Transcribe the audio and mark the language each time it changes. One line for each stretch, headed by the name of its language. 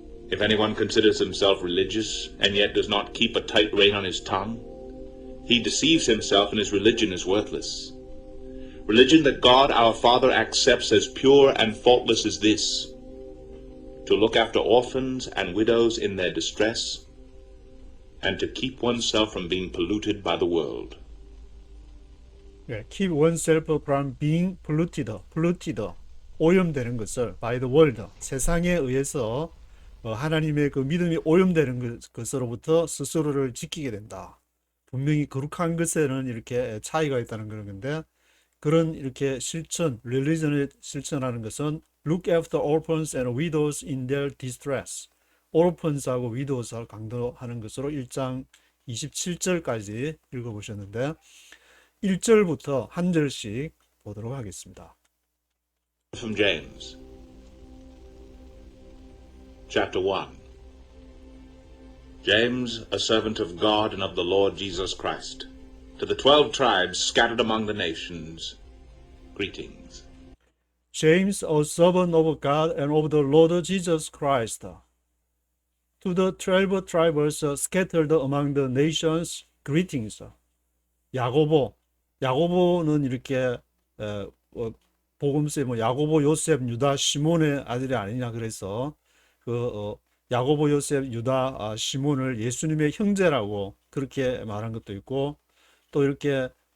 English: If anyone considers himself religious, and yet does not keep a tight rein on his tongue, he deceives himself and his religion is worthless. Religion that God our Father accepts as pure and faultless is this: to look after orphans and widows in their distress, and to keep oneself from being polluted by the world.
Korean: 예,
English: keep oneself from being polluted,
Korean: 오염되는 것을
English: by the world,
Korean: 세상에 의해서 하나님의 그 믿음이 오염되는 것으로부터 스스로를 지키게 된다. 분명히 거룩한 것에는 이렇게 차이가 있다는 그런 건데, 그런 이렇게 실천, religion을 실천하는 것은
English: look after orphans and widows in their distress.
Korean: orphans하고 widows를 강조하는 것으로 1장 27절까지 읽어보셨는데, 1절부터 한 절씩 보도록 하겠습니다.
English: From James, chapter 1. James, a servant of God and of the Lord Jesus Christ, to the 12 tribes scattered among the nations, greetings. James, a servant of God and of the Lord Jesus Christ, to the 12 tribes scattered among the nations, greetings.
Korean: 야고보는 이렇게 복음서에 야고보, 요셉, 유다, 시몬의 아들이 아니냐 그래서 야고보, 요셉, 유다, 시몬을 예수님의 형제라고 그렇게 말한 것도 있고, 또 이렇게